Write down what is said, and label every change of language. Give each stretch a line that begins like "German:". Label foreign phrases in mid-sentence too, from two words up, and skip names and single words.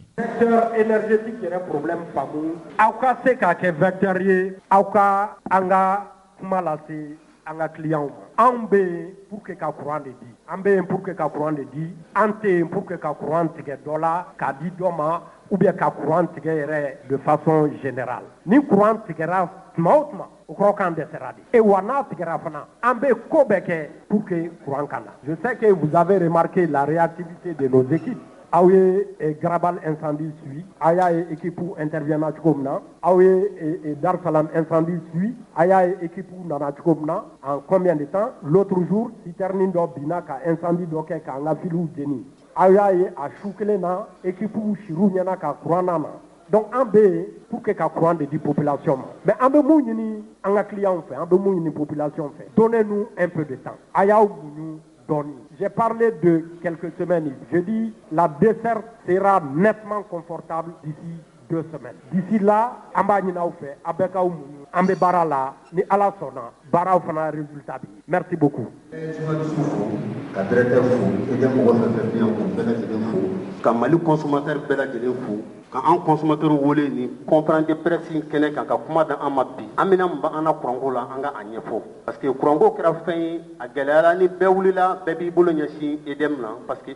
French: Secteur énergétique
Bambara: yɛrɛ problème faamu aw ka se k'a kɛ vecteur ye aw ka an ka kuma lase an ka clients ma anw bɛ yen
French: pour que
Bambara: ka courant de di an bɛ yen
French: pour que
Bambara: ka courant de di an tɛ yen
French: pour que
Bambara: ka courant tigɛ dɔ la k'a di dɔ ma
French: ou bien
Bambara: ka courant tigɛ yɛrɛ
French: de façon générale
Bambara: ni courant tigɛra tuma o tuma o kɔrɔ k'an dɛsɛra de et wa n'a tigɛra fana an bɛ ko bɛɛ kɛ
French: pour que
Bambara: courant ka na
French: je sais que vous avez remarqué la réactivité de nos équipes
Bambara: aw ye Garabal
French: incendie suit
Bambara: a y'a ye
French: équipe interviennent cogo
Bambara: min na aw ye Dar Salam incendie suit a y'a ye équipe nana cogo min na
French: en combien de temps l'autre jour
Bambara: citerne dɔ binna ka incendie dɔ kɛ k'an ka filiw jeni aw y'a ye a su kelen na équipe siru ɲɛna ka courant na donc an bɛ yen
French: pour que
Bambara: ka courant de di population ma mais an bɛ mun ɲini an ka clients fɛ an bɛ mun ɲini population fɛ
French: donnez-nous un peu de temps
Bambara: a y'aw muɲu dɔɔni.
French: J'ai parlé de quelques semaines. Je dis la desserte sera nettement confortable d'ici 2 semaines. D'ici là,
Bambara: an b'a ɲini aw fɛ a bɛ k'aw muɲu an bɛ baara la ni Ala sɔnna baaraw fana résultat bi.
French: Merci beaucoup.
Bambara: Ka directeur fo
French: et des
Bambara: mɔgɔ fɛn fɛn bɛ yan k'u bɛɛ lajɛlen fo ka Mali consommateur bɛɛ lajɛlen fo ka an consommateur wele ni
French: conférence de presse
Bambara: in kɛnɛ kan ka kuma da an ma bi an bɛna mun b'an na kuranko la an ka a ɲɛfɔ
French: parce que
Bambara: kuranko kɛra fɛn ye a gɛlɛyara ni bɛɛ wulila bɛɛ b'i bolo ɲɛsin EDM na
French: parce que